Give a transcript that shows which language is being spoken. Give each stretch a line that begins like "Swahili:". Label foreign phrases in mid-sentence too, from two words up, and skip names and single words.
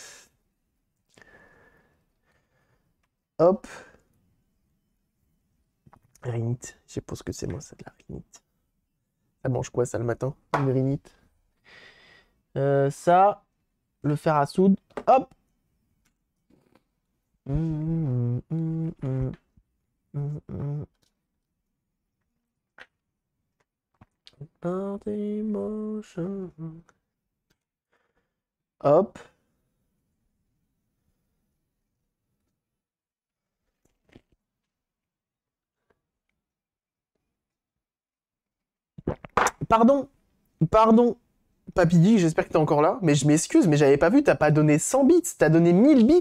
French: Hop. Rhinite. Je sais pas ce que c'est moi, c'est de la rhinite. Ça mange quoi ça le matin? Une rhinite. Ça, le fer à soude. Hop. Hum, hum, hum, hum, hum, hum. Par emotions. Hop. Pardon, pardon, Papy Geek, j'espère que t'es encore là, mais je m'excuse, mais j'avais pas vu, t'as pas donné 100 bits, t'as donné 1000 bits.